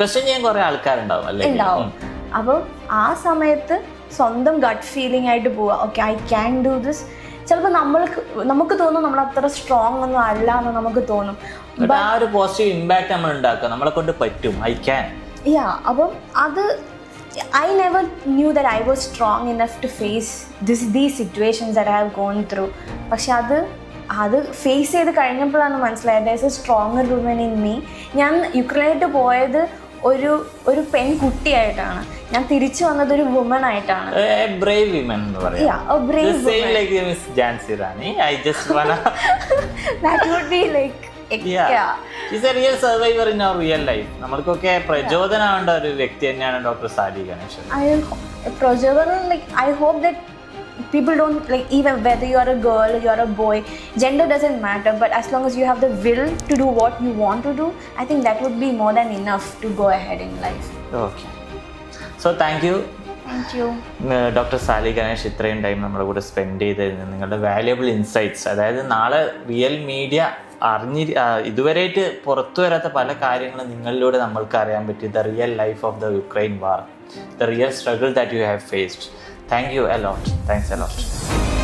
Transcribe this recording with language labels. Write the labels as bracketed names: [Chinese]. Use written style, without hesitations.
[Malayalam] Question ചെയ്യാൻ കുറേ ആൾക്കാരുണ്ടാവും. അപ്പോൾ ആ സമയത്ത് സ്വന്തം ഗട്ട് ഫീലിംഗ് ആയിട്ട് പോവുക. [English] Okay, I can do this. [Malayalam] ചിലപ്പോൾ നമുക്ക് തോന്നും നമ്മൾ അത്ര സ്ട്രോങ് ഒന്നും അല്ല എന്ന് നമുക്ക് തോന്നും. ആ ഒരു പോസിറ്റീവ് ഇമ്പാക്ട് നമ്മൾ ഉണ്ടാക്കുക, നമ്മളെ കൊണ്ട് പറ്റും, [English] I can. [Malayalam] അപ്പം അത് [English] I never knew that I was strong enough to face these situations that I have gone through. [Malayalam] പക്ഷെ അത് അത് ഫേസ് ചെയ്ത് കഴിഞ്ഞപ്പോഴാണ് മനസ്സിലായത് [English] there is a stronger woman in me. [Malayalam] ഞാൻ യുക്രൈനിലോട്ട് പോയത് ഒരു പെൺകുട്ടിയായിട്ടാണ്, ഞാൻ തിരിച്ചു വന്നത് ഒരു വുമൺ ആയിട്ടാണ്. [English] brave woman [Malayalam] എന്ന് പറയാം. [English] Yeah, a brave The same woman. like Miss Jhansi Rani. I just wanna That would be like yeah. She's a real survivor in our real life. [Malayalam] നമ്മൾക്കൊക്കെ പ്രചോദനമാവേണ്ട ഒരു വ്യക്തി തന്നെയാണ് ഡോക്ടർ സാലി ഗണേശൻ. [English] പ്രചോദനം, like I hope that people don't, like, even whether you are a girl or you are a boy, gender doesn't matter, but as long as you have the will to do what you want to do, I think that would be more than enough to go ahead in life. Okay. So thank you. Thank you. [Malayalam] Doctor Sally Ganesh ഇത്രയും time നമ്മുടെ കൂടെ spend ചെയ്തതിന്, നിങ്ങളുടെ valuable insights, അതായത് നാളെ real media ഇതുവരെയായിട്ട് പുറത്തു വരാത്ത പല കാര്യങ്ങളും നിങ്ങളിലൂടെ നമ്മൾക്ക് അറിയാൻ പറ്റി. [English] The real life of the Ukraine war, the real struggle that you have faced. Thank you a lot. Thanks a lot.